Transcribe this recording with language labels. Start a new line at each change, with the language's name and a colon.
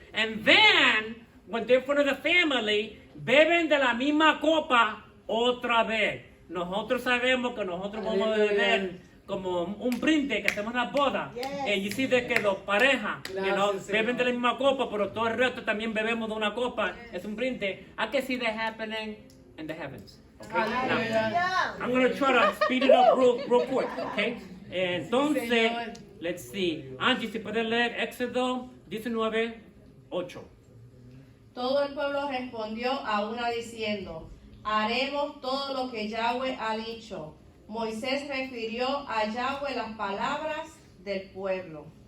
English: And then, when they're in front of the family,
Spanish: beben de la misma copa otra vez. Nosotros sabemos que nosotros vamos a beber como un brinde que hacemos en las bodas. Y sí de que los parejas beben de la misma copa, pero todo el resto también bebemos de una copa. Es un brinde.
English: I can see that happening in the heavens. Okay? Now, I'm going to try to speed it up real quick. Okay? Entonces, let's see.
Spanish: Angie, si puedes leer Éxodo 19:8. Todo el pueblo respondió a una diciendo, haremos todo lo que Yahweh ha dicho. Moisés refirió a Yahweh las palabras del pueblo.